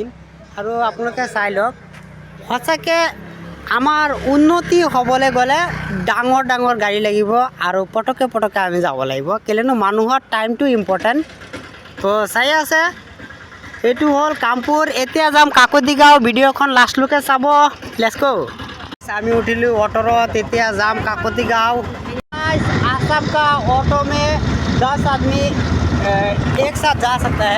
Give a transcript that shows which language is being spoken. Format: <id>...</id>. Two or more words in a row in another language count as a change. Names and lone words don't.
<as>আৰু আপোনালোকে চাই লওক, সঁচাকৈ আমাৰ উন্নতি হ'বলৈ গ'লে ডাঙৰ ডাঙৰ গাড়ী লাগিব আৰু পটকে আমি যাব লাগিব, কেলেনো মানুহৰ টাইমটো ইম্পৰ্টেণ্ট। তো চাই আছে, এইটো হ'ল কামপুৰ। এতিয়া যাম কাকতি গাঁও। ভিডিঅ'খন লাষ্টলৈকে চাব।</as> <en>let's go.</en> <as>আমি উঠিলোঁ অটৰত, এতিয়া যাম কাকতি গাঁও।</as> <hi>आसाम का ऑटो में 10 आदमी एक साथ जा सकता है।</hi>